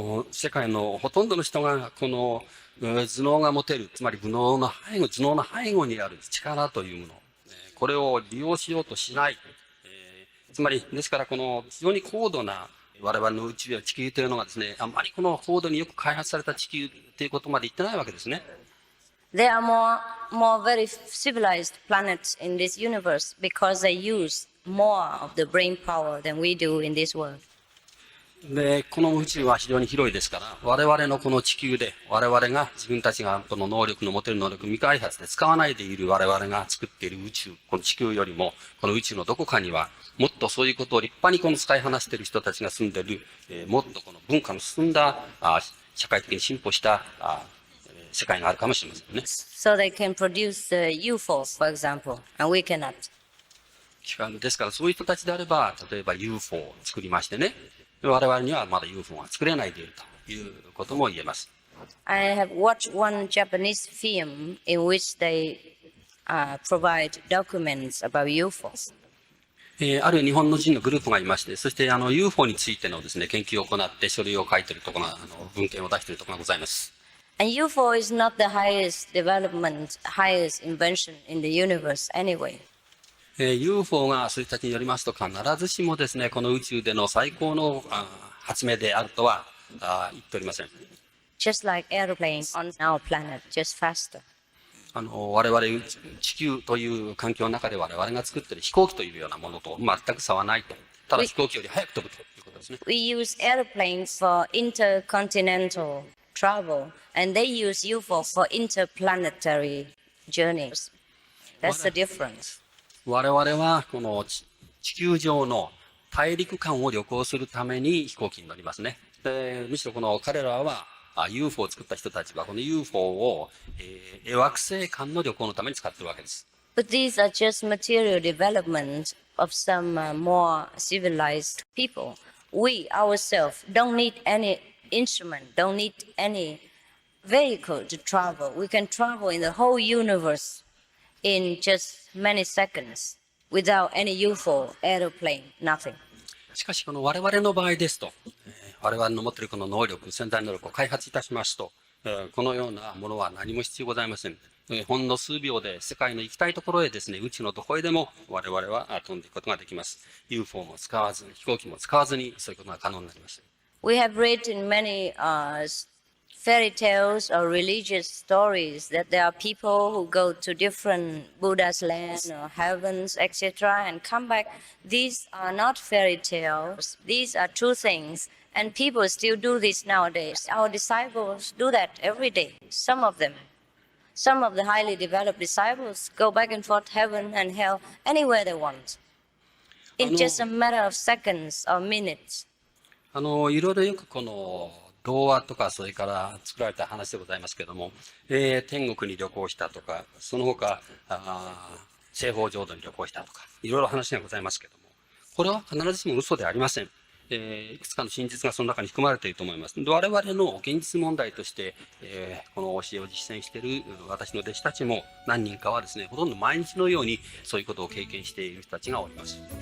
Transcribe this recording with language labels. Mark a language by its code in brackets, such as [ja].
[ja] 世界のほとんどの人がこの頭脳が持てる、つまり頭脳の背後にある力というもの、これを利用しようとしない。つまり、ですから非常に高度な我々の宇宙や地球というのがですね、あんまり高度によく開発された地球ということまで言ってないわけですね。 [en] There are more very civilized planets in this universe because they use more of the brain power than we do in this world. [ja] で、この宇宙は非常に広いですから、我々のこの地球で、我々が自分たちがこの能力の持てる能力未開発で使わないでいる我々が作っている宇宙、この地球よりも、この宇宙のどこかには、もっとそういうことを立派に使いこなしている人たちが住んでいる、もっとこの文化の進んだ、社会的に進歩した、世界があるかもしれませんね。 [en] So they can produce UFOs, for example, and we cannot. [ja] ですからそういう人たちであれば、例えば UFO を作りましてね、我々にはまだ UFO が作れないでいるということも言えます。 [en] I have watched one Japanese film in which they provide documents about UFOs. [ja] ある日本の人のグループがいまして、そしてUFO についてのですね、研究を行って書類を書いているところが、文献を出しているところがございます。 [en] And UFO is not the highest development, highest invention in the universe anyway. [ja] UFO がそういう人たちによりますと、必ずしもですね、この宇宙での最高の発明であるとは言っておりません。 [en] Just like airplanes on our planet, just faster. [ja] 我々地球という環境の中で我々が作っている飛行機というようなものと全く差はないと。ただ飛行機より早く飛ぶとですね。 [en] We use airplanes for intercontinental travel, and they use UFO for interplanetary journeys. That's the difference. [ja] 我々はこの地球上の大陸間を旅行するために飛行機に乗りますね。でむしろこの彼らはUFO を作った人たちはこの UFO を、惑星間の旅行のために使ってるわけです。 [en] But these are just material development of some more civilized people. We ourselves don't need any instrument, don't need any vehicle to travel. We can travel in the whole universe in just many seconds without any UFO, aeroplane, nothing. [ja] しかしこの我々の場合ですと、我々の持っているこの能力、潜在能力を開発いたしますと、このようなものは何も必要ございません。ほんの数秒で世界の行きたいところへですね、宇宙のどこへでも我々は飛んでいくことができます。 UFO も使わずに、飛行機も使わずに、そういうことが可能になります。 [en] We have read in many fairy tales or religious stories that there are people who go to different Buddha's land or heavens, etc., and come back. These are not fairy tales. These are true things. And people still do this nowadays. Our disciples do that every day, some of them. Some of the highly developed disciples go back and forth heaven and hell anywhere they want. In just a matter of seconds or minutes. [ja] いろいろよくこの童話とかそれから作られた話でございますけれども、天国に旅行したとか、その他、西方浄土に旅行したとか、いろいろ話がございますけれども、これは必ずしも嘘ではありません。いくつかの真実がその中に含まれていると思います。我々の現実問題として、この教えを実践している私の弟子たちも何人かはですね、ほとんど毎日のようにそういうことを経験している人たちがおります。